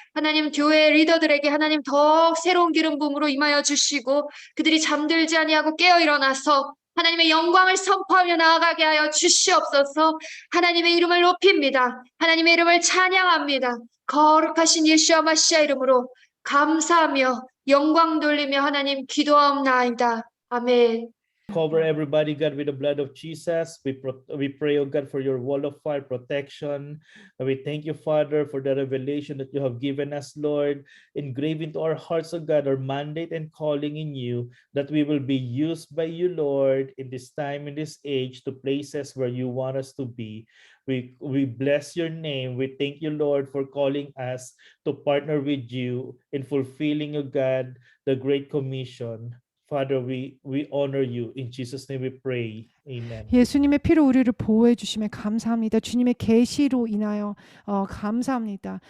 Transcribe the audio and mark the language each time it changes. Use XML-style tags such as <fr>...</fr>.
<ko>하나님 교회 리더들에게 하나님 더 새로운 기름 부음으로 임하여 주시고 그들이 잠들지 아니하고 깨어 일어나서 하나님의 영광을 선포하며 나아가게 하여 주시옵소서. 하나님의 이름을 높입니다. 하나님의 이름을 찬양합니다. 거룩하신 예수와 마시아 이름으로 감사하며 영광 돌리며 하나님 기도하옵나이다. 아멘.</ko> <en>Cover everybody, God, with the blood of Jesus. We pray, oh God, for your wall of fire protection. And we thank you, Father, for the revelation that you have given us, Lord. Engrave into our hearts, oh God, our mandate and calling in you, that we will be used by you, Lord, in this time, in this age, to places where you want us to be. We bless your name. We thank you, Lord, for calling us to partner with you in fulfilling, oh God, the Great Commission. Father, we honor you. In Jesus' name we pray. Amen.</en> <ko>예수님의 피로 우리를 보호해 주심에 감사합니다. 주님의 계시로 인하여 감사합니다.</ko>